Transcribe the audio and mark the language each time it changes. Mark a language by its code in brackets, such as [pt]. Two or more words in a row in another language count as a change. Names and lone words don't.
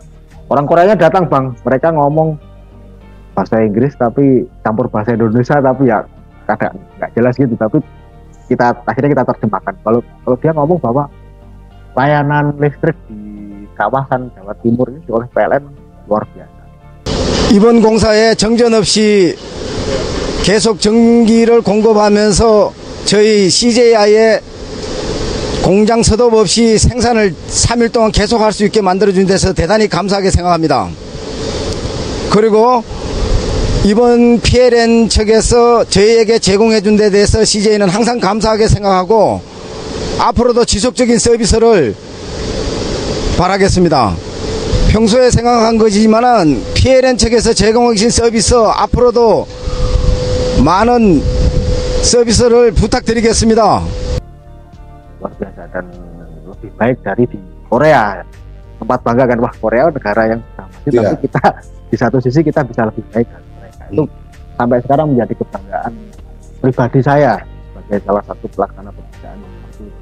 [id] Orang Koreanya datang Bang, mereka ngomong bahasa Inggris tapi campur bahasa Indonesia, tapi ya kadang nggak jelas gitu, tapi akhirnya kita terjemahkan. Kalau dia ngomong bahwa layanan listrik di kawasan Jawa Timur ini oleh PLN luar biasa. [ko] 이번 공사에 정전 없이 계속 전기를 공급하면서 저희 CJI의 공장 서독 없이 생산을 3일 동안 계속할 수 있게 만들어준 데서 대단히 감사하게 생각합니다. 그리고 이번 PLN 측에서 저희에게 제공해준 데 대해서 CJ는 항상 감사하게 생각하고 앞으로도 지속적인 서비스를 바라겠습니다. 평소에 생각한 거지만은 PLN 측에서 제공해 주신 서비스 앞으로도 많은 서비스를 부탁드리겠습니다. [id] Luar biasa dan lebih baik dari di Korea. Tempat bangga kan, wah Korea negara yang sudah maju, tapi kita di satu sisi kita bisa lebih baik dari mereka. Itu sampai sekarang menjadi kebanggaan pribadi saya sebagai salah satu pelaksana pekerjaan seperti itu.